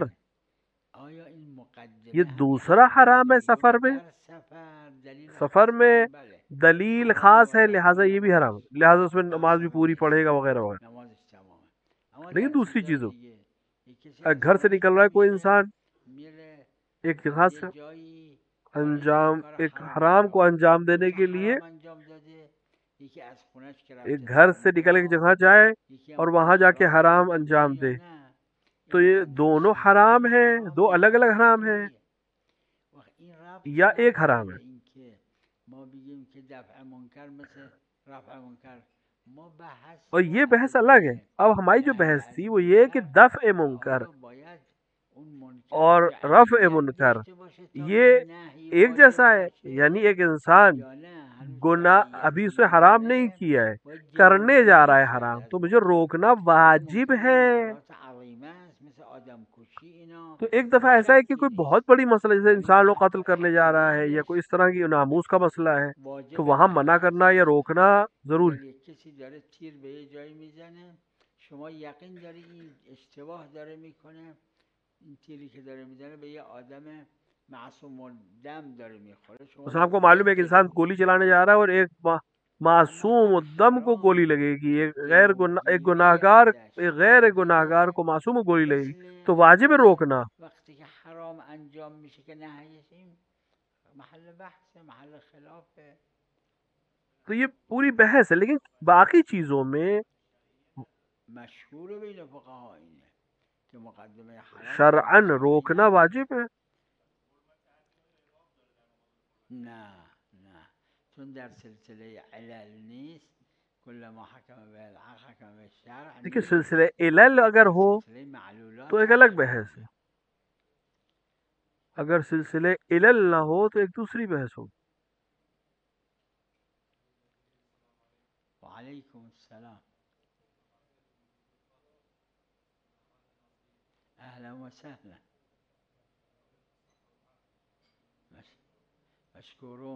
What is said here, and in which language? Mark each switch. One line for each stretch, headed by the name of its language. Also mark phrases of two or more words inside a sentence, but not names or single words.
Persian: مثلا آیا این
Urdu: یہ
Persian: مقدمه هم یه
Urdu: دوسرا
Persian: حرامی
Urdu: حرام ہے
Persian: پیش
Urdu: سفر
Persian: بیاره
Urdu: میں.
Persian: در سفر دلیل
Urdu: سفر
Persian: خاص
Urdu: میں
Persian: داره؟ بله
Urdu: دلیل
Persian: حرام
Urdu: خاص ہے،
Persian: نباشه
Urdu: لہٰذا
Persian: خون
Urdu: یہ بھی حرام
Persian: نباشه
Urdu: ہے، لہٰذا اس میں نماز
Persian: بحث
Urdu: بھی
Persian: ما
Urdu: پوری
Persian: نیست،
Urdu: پڑھے گا وغیرہ وغیرہ.
Persian: نمازش تمامه. اما
Urdu: لیکن
Persian: در
Urdu: دوسری
Persian: چیزای
Urdu: چیزوں،
Persian: دیگه یک کسی
Urdu: اگر گھر سے
Persian: عصبانی
Urdu: نکل رہا ہے کوئی
Persian: میشه انسان میره
Urdu: ایک
Persian: از
Urdu: جگہ
Persian: یه
Urdu: سے
Persian: جایی کار دیگه انجام کار
Urdu: ایک
Persian: حرام
Urdu: حرام کو
Persian: انجام میده،
Urdu: انجام دینے
Persian: دوتا
Urdu: کے لیے
Persian: حرام انجام داده، یکی از خونش که
Urdu: ایک
Persian: رفته
Urdu: گھر
Persian: در
Urdu: سے نکل ایک
Persian: اونجا،
Urdu: جگہ جائے
Persian: یکی
Urdu: اور
Persian: هم
Urdu: وہاں
Persian: خودش
Urdu: جا کے
Persian: راه
Urdu: حرام
Persian: انجام بده
Urdu: انجام
Persian: یا
Urdu: دے،
Persian: نه،
Urdu: تو
Persian: این
Urdu: یہ
Persian: مقدمه
Urdu: دونوں
Persian: چیه؟
Urdu: حرام
Persian: این
Urdu: ہیں،
Persian: حرام دو
Urdu: یا الگ الگ حرام ہیں،
Persian: عقلیه. وقت این ربطی
Urdu: یا ایک
Persian: نداره
Urdu: حرام
Persian: به
Urdu: ہے.
Persian: این که ما بگیم که دفع منکر مثل رفع منکر. ما
Urdu: اور یہ
Persian: بحثمون
Urdu: بحث
Persian: اگه
Urdu: الگ ہے.
Persian: بین
Urdu: اب ہماری جو
Persian: نهی
Urdu: بحث
Persian: از
Urdu: تھی وہ یہ ہے کہ
Persian: منکر
Urdu: دفع
Persian: که
Urdu: منکر
Persian: آیا باید اون منکر
Urdu: اور رفع
Persian: فعلیت
Urdu: منکر
Persian: داشته باشه تا
Urdu: یہ
Persian: این نهی
Urdu: ایک جیسا
Persian: واجب
Urdu: ہے، یعنی
Persian: باشه
Urdu: ایک انسان
Persian: یا نه هنوز
Urdu: گناہ ابھی اس
Persian: فعلیتی
Urdu: نے حرام نہیں
Persian: نداره،
Urdu: کیا ہے،
Persian: باید
Urdu: کرنے جا رہا
Persian: جلوگیری
Urdu: ہے
Persian: کرد
Urdu: حرام،
Persian: از
Urdu: تو مجھے
Persian: منکر.
Urdu: روکنا
Persian: ولی
Urdu: واجب
Persian: منکر
Urdu: ہے.
Persian: منکرات عظیمه است مثل آدم کشی اینا
Urdu: تو ایک دفعہ ایسا ہے کہ
Persian: شکی
Urdu: کوئی بہت
Persian: نیست.
Urdu: بڑی مسئلہ جیسے
Persian: در این
Urdu: انسان کو
Persian: بحث
Urdu: قتل کرنے جا رہا ہے یا کوئی
Persian: احتمالش
Urdu: اس طرح کی ناموس کا مسئلہ ہے، تو
Persian: واجب
Urdu: وہاں
Persian: نهی
Urdu: منع کرنا یا
Persian: هست.
Urdu: روکنا ضروری.
Persian: اگر یک کسی داره تیر به یه جایی میزنه، شما یقین داری این اشتباه داره میکنه، این تیری که داره میزنه به یه آدم
Arabic: معصوم الدم
Persian: داره میخوره، شما
Urdu: مثلا آپ کو معلوم ہے
Persian: باید
Urdu: کہ انسان گولی
Persian: جلوگیری
Urdu: چلانے
Persian: کنی.
Urdu: جا رہا ہے اور ایک
Persian: اما
Urdu: معصوم
Persian: هم
Urdu: الدم کو گولی
Persian: حرام
Urdu: لگے گی، ایک
Persian: جلوگیری
Urdu: گناہگار،
Persian: ازش.
Urdu: ایک غیر
Persian: واجبه
Urdu: گناہگار کو معصوم کو گولی لگے گی،
Persian: مثل
Urdu: تو واجب ہے
Persian: همین
Urdu: روکنا.
Persian: وقتی که حرام انجام میشه که نهیش این محل بحث محل خلافه.
Urdu: تو یہ پوری بحث ہے. لیکن باقی چیزوں میں
Persian: مشهور بین فقها اینه که مقدمه حرام شرعاً
Urdu: شرعی روکنا
Persian: نداره.
Urdu: واجب ہے.
Persian: نه نه، چون در سلسله علل نیست،
Arabic: کل ما حکم به العقل حکم به شرع
Urdu: دیکھیے
Persian: نیست.
Urdu: سلسلہ علل اگر
Persian: در
Urdu: ہو
Persian: سلسله معلولات
Urdu: تو ایک الگ
Persian: احکام
Urdu: بحث ہے، اگر سلسلے علل نہ ہو تو ایک دوسری بحث ہو.
Arabic: وعلیکم السلام. اهلا وسهلا. مشكورون.